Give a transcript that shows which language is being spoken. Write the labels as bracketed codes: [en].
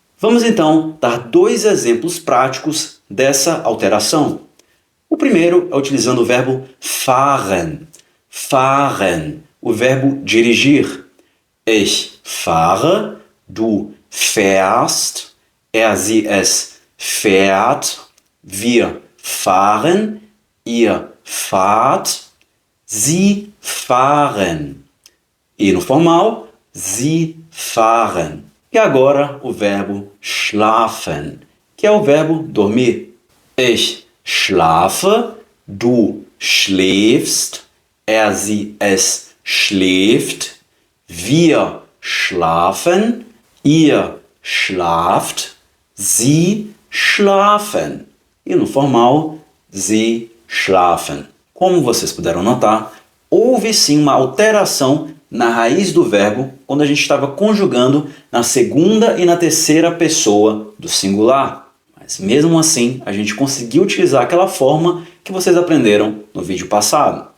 [pt] Vamos então dar dois exemplos práticos dessa alteração. O primeiro é utilizando o verbo fahren. Fahren, o verbo dirigir. [de] Ich fahre, du fährst, sie, es fährt, wir fahren, ihr fahrt, sie fahren. [pt] E no formal, [de] Sie fahren. [pt] E agora o verbo schlafen, que é o verbo dormir. [de] Ich schlafe, du schläfst, sie, es schläft, wir schlafen, ihr schlaft, sie schlafen. [pt] E no formal, [de] sie schlafen. [pt] Como vocês puderam notar, houve sim uma alteração na raiz do verbo quando a gente estava conjugando na segunda e na terceira pessoa do singular. Mas mesmo assim, a gente conseguiu utilizar aquela forma que vocês aprenderam no vídeo passado.